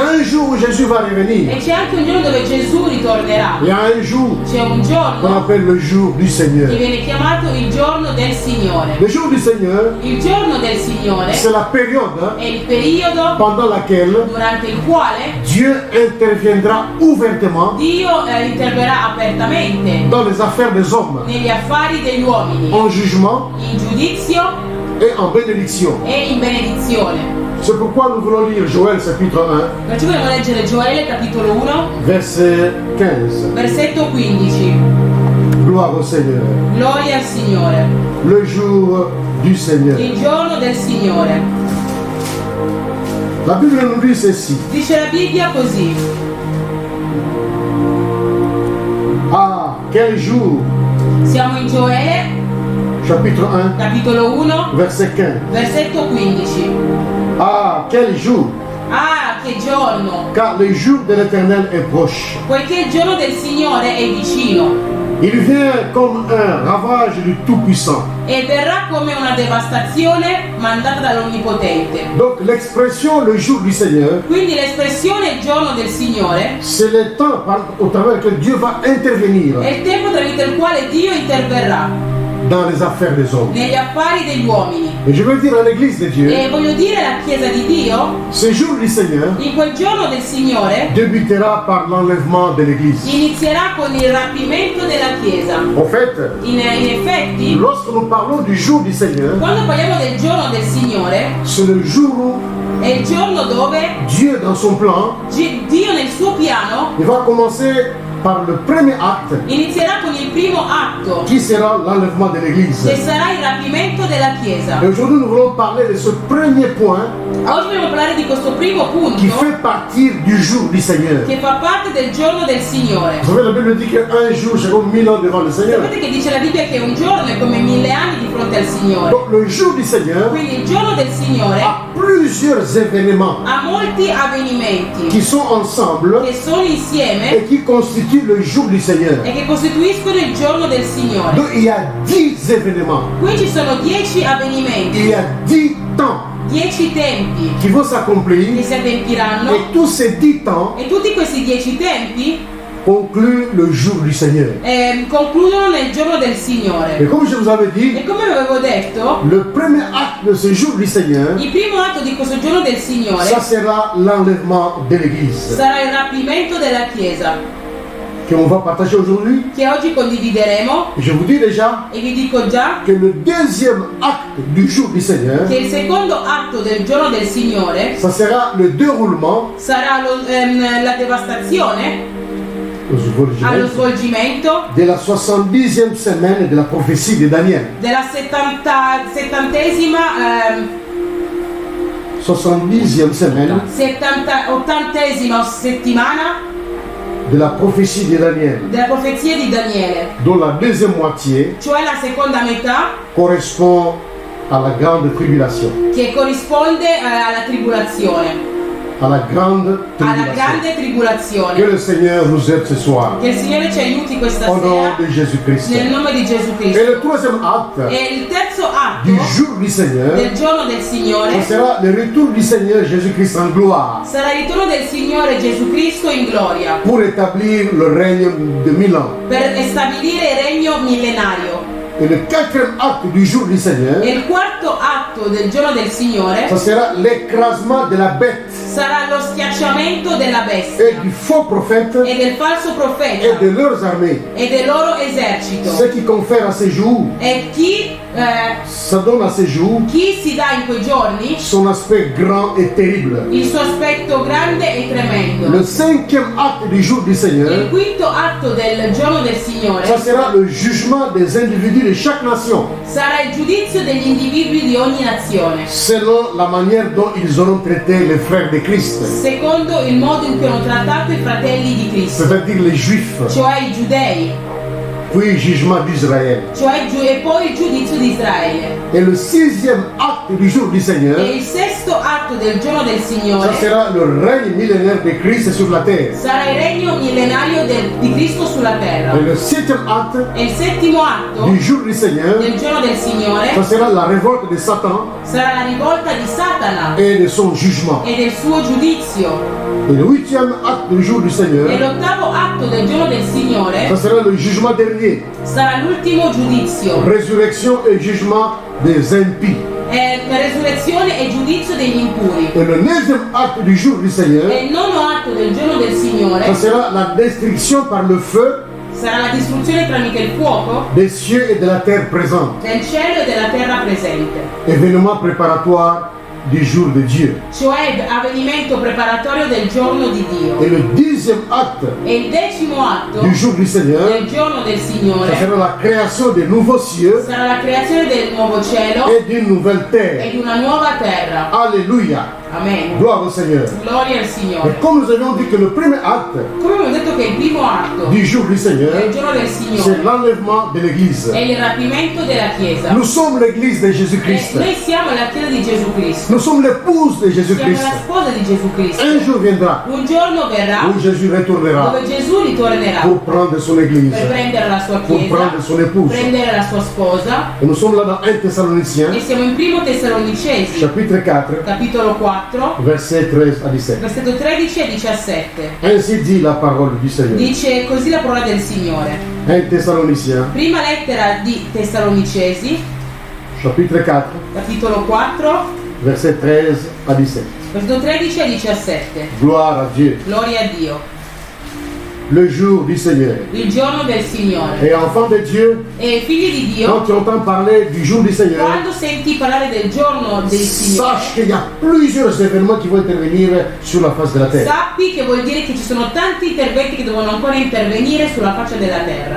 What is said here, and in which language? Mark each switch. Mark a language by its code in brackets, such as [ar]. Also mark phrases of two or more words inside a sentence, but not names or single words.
[fr] a un jour où Jésus va revenir. [it] E c'è anche un giorno dove Gesù ritornerà. [fr] Il y a un jour [it] C'è un [fr] qu'on [it] giorno [fr] appelle le jour du Seigneur. [it] che viene chiamato il giorno del Signore. [fr] Le jour du Seigneur, [it] Il giorno del Signore [fr] c'est la période [it] è il periodo [fr] pendant laquelle [it] durante il quale [fr] Dieu interviendra ouvertement [it] Dio interverrà apertamente [fr] dans les affaires des hommes, [it] negli affari degli uomini, [fr] en jugement [it] in giudizio [fr] et en bénédiction. [it] e in benedizione. [fr] C'est pourquoi nous voulons lire Joël chapitre 1, [it] Perciò vogliamo leggere Gioele capitolo 1, [fr] verset 15. [it] versetto 15. [fr] Gloire au Seigneur. [it] Gloria al Signore. [fr] Le jour du Seigneur. [it] Il giorno del Signore. [fr] La Bible nous dit ceci. [it] Dice la Bibbia così. [fr] Ah, quel jour! [it] Siamo in Gioele, [fr] Chapitre 1, [it] capitolo 1, [fr] verset 15. [it] versetto 15. [fr] Ah, quel jour! [it] Ah, che giorno! [fr] Car le jour de l'Éternel est proche. [it] Poiché il giorno del Signore è vicino [fr] Il vient comme un ravage du Tout-Puissant. [it] e verrà come una devastazione mandata dall'Onnipotente. [fr] Donc l'expression le jour du Seigneur, [it] Quindi l'espressione il giorno del Signore [fr] c'est le temps au travers lequel Dieu va intervenir [it] è il tempo tramite il quale Dio interverrà [fr] dans les affaires des hommes. [it] negli affari degli uomini. [fr] Et je veux dire à l'Église de Dieu, [it] E voglio dire alla Chiesa di Dio, [fr] ce jour du Seigneur [it] in quel giorno del Signore [fr] débutera par l'enlèvement de l'Église. [it] inizierà con il rapimento della Chiesa. [fr] En fait, [it] In effetti, [fr] lorsque nous parlons du jour du Seigneur, [it] quando parliamo del giorno del Signore, [fr] c'est le jour où [it] è il giorno dove [fr] Dieu, dans son plan, [it] Dio nel suo piano [fr] il va commencer par le premier acte [it] inizierà con il primo atto, [fr] qui sera l'enlèvement de l'Église. [it] che sarà il rapimento della Chiesa. [fr] Et aujourd'hui, nous voulons parler de ce premier point [it] Oggi vogliamo parlare di questo primo punto [fr] qui fait partir du jour du Seigneur. [it] che fa parte del giorno del Signore. [fr] Vous savez, la Bible dit qu'un jour, c'est comme 1000 ans devant le Seigneur. [it] Sapete che dice la Bibbia che un giorno è come 1000 anni di fronte al Signore. [fr] Donc, le jour du Seigneur [it] Quindi il giorno del Signore [fr] a plusieurs événements [it] ha molti avvenimenti [fr] qui sont ensemble [it] che sono insieme [fr] et qui constituent le jour du Seigneur. [it] e che costituiscono il giorno del Signore. [fr] Donc, il y a 10 événements, [it] Qui ci sono 10 [fr] il [it] avvenimenti, [fr] y a 10 temps [it] 10 tempi [fr] qui vont [it] che [fr] s'accomplir [it] si adempiranno [fr] et tous ces 10 temps [it] e tutti questi 10 tempi [fr] concluent le jour du Seigneur. [it] concludono nel giorno del Signore. [fr] Et comme je vous avais dit, [it] E come avevo detto, [fr] le premier acte de ce jour du Seigneur, [it] il primo atto di questo giorno del Signore [fr] ça sera l'enlèvement de l'Église [it] sarà il rapimento della Chiesa, [fr] qu'on va partager aujourd'hui. [it] che oggi condivideremo. [fr] Je vous dis déjà [it] E vi dico già [fr] que le deuxième acte du jour du Seigneur, [it] che il secondo atto del giorno del Signore [fr] ça sera le déroulement, [it] sarà la devastazione allo [fr] de [it] svolgimento [fr] la 70e semaine de la prophétie de Daniel. [it] della [fr] 70e semaine [it] 80esima settimana [fr] de la prophétie de Daniel, [it] della profezia di Daniele, [fr] dont la deuxième moitié [it] cioè la seconda metà [fr] correspond à la grande tribulation. [it] che corrisponde alla tribolazione, [fr] À la grande [it] alla [fr] tribulation. [it] grande [fr] Que [it] tribolazione. [fr] le Seigneur nous aide ce soir. [it] Che il Signore ci aiuti questa [fr] Au nom [it] sera [fr] de Jésus-Christ. [it] nel nome di Gesù [fr] Et [it] Cristo. [fr] le troisième acte [it] E il terzo atto [fr] du jour du Seigneur, [it] del giorno del Signore [fr] ce sera le retour du Seigneur Jésus-Christ en gloire [it] sarà il ritorno del Signore Gesù Cristo in gloria [fr] pour établir le règne de 1000 ans. [it] per stabilire il regno millenario. [fr] Et le quatrième acte du jour du Seigneur, [it] E il quarto atto del giorno del Signore [fr] ce sera l'écrasement de la bête [it] sarà lo schiacciamento della [fr] et [it] bestia [fr] du faux prophète [it] e del falso [fr] et [it] profeta [fr] de leurs armées. [it] e del loro esercito. [fr] Ce qui confère à ces jours, [it] E [fr] ça donne à ces jours [it] chi si dà in quei giorni [fr] son aspect grand et terrible. [it] il suo aspetto grande e tremendo. [fr] Le cinquième acte du jour du [it] Il [fr] Seigneur, [it] quinto atto del giorno del Signore [fr] ça sera le jugement des individus de chaque nation, [it] sarà il giudizio degli individui di ogni nazione, [fr] selon la manière dont ils auront traité les frères de Christ, [it] secondo il modo in cui hanno trattato i fratelli di Cristo, [fr] c'est-à-dire les Juifs, [it] cioè i giudei, [fr] puis jugement d'Israël. [it] e poi il giudizio di Israele. [fr] Et le sixième acte du jour du Seigneur, [it] E il sesto atto del giorno del [fr] ça [it] Signore [fr] sera le règne millénaire de Christ sur la terre. [it] sarà il regno millenario di Cristo sulla terra. [fr] Et le septième acte [it] E il settimo atto [fr] du jour du Seigneur, [it] del giorno del Signore [fr] ça sera la révolte de Satan [it] sarà la rivolta di Satana [fr] et de son jugement. [it] e del suo giudizio. [fr] Et le huitième acte du jour du [it] E [fr] Seigneur, [it] l'ottavo atto atto del giorno del Signore [fr] ça sera le jugement dernier. [it] sarà l'ultimo giudizio, [fr] Résurrection et jugement des impies. [it] resurrezione e giudizio degli impuri. [fr] Et le 9e acte du jour du Seigneur, [it] E il nono atto del giorno del [fr] ça [it] Signore [fr] sera la destruction par le feu [it] sarà la distruzione tramite il fuoco [fr] des cieux et de la terre présente. [it] del cielo e della terra presente, [fr] Événement préparatoire du jour de Dieu. [it] cioè avvenimento preparatorio del giorno di Dio. [fr] Et le 10e acte [it] E il decimo atto [fr] du jour du Seigneur, [it] del giorno del [fr] ça [it] Signore [fr] sera la création des nouveaux cieux [it] sarà la creazione del nuovo cielo [fr] et d'une nouvelle [it] e [fr] terre. [it] di una nuova terra. [fr] Alléluia. [it] Amen. [fr] Gloire au Seigneur. [it] Gloria al Signore. [fr] Et comme nous avions dit que le premier acte [it] Come abbiamo detto che il primo atto [fr] du jour du Seigneur, [it] del giorno del [fr] c'est [it] Signore [fr] l'enlèvement de l'Église. [it] è il rapimento della Chiesa. [fr] Nous sommes l'Église de [it] E [fr] Jésus-Christ. [it] noi siamo la Chiesa di Gesù Cristo. [fr] Nous sommes l'épouse de [it] Siamo [fr] Jésus-Christ. [it] la sposa di Gesù Cristo. [fr] Un jour viendra [it] Un giorno verrà [fr] où Jésus retournera [it] dove Gesù ritornerà [fr] pour prendre son Église, [it] per prendere la sua [fr] pour [it] Chiesa, [fr] prendre son épouse. [it] prendere la sua sposa. [fr] Et nous sommes là dans 1 Thessaloniciens, [it] E siamo in primo Tessalonicesi, [fr] chapitre 4, [it] capitolo 4, [fr] versets 13 à 17. [it] versetto 13 e 17. [fr] Ainsi dit la parole du Seigneur. [it] Dice così la parola del Signore. [fr] 1 Thessaloniciens, [it] Prima lettera di Tessalonicesi, [fr] chapitre 4, [it] capitolo 4, [fr] versets 13 à 17. [it] versetto 13 e 17. [fr] Gloire à Dieu. [it] Gloria a Dio. [fr] Le jour du Seigneur. [it] Il giorno del Signore. [fr] Et enfants de Dieu, [it] E figli di Dio, [fr] quand tu entends parler du jour du Seigneur, [it] quando senti parlare del giorno del Signore, [fr] sache qu'il y a plusieurs événements qui vont intervenir sur la face de la terre. [it] sappi che vuol dire che ci sono tanti interventi che devono ancora intervenire sulla faccia della terra.